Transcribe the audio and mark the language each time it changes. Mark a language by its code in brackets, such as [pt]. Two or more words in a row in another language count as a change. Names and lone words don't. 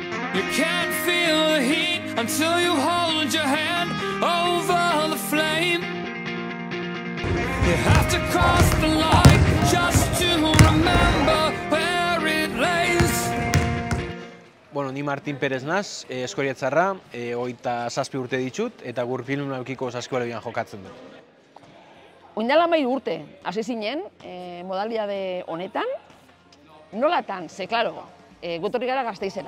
[en] You can't feel the heat until you hold your hand over the flame. You have to cross the line just to remember where it lays. [eu] Bueno, ni Martin Perez naz, Eskoriatzarra, 27 urte ditut, eta Gurpilun aukiko Saskibaloian jokatzen dut. Oindala 13 urte, hasi zinen, modalidade honetan, nolatan, ze, klaro, gotorri gara Gasteizera.